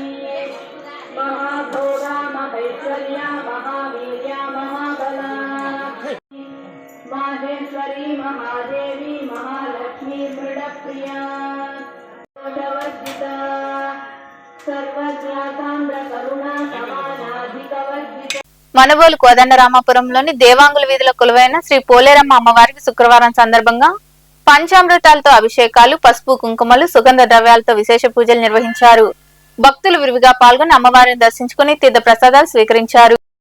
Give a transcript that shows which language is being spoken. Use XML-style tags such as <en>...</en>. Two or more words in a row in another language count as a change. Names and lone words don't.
<sa>महाभोगा महेश्वर्या महावीर्या महाबला माहेश्वरी महादेवी महालक्ष्मी मृडप्रिया दोषवर्जिता सर्वज्ञा सान्द्र करुणा समानाधिकवर्जिता.</sa> <te>మనబోలు కోదండరామాపురంలోని దేవాంగుల వీధిలో కొలువైన శ్రీ పోలేరమ్మ అమ్మవారికి శుక్రవారం సందర్భంగా పంచామృతాలతో అభిషేకాలు, పసుపు కుంకుమలు, సుగంధ ద్రవ్యాలతో విశేష పూజలు నిర్వహించారు. భక్తులు విరివిగా పాల్గొని అమ్మవారిని దర్శించుకుని తీర్థ ప్రసాదాలు స్వీకరించారు.</te>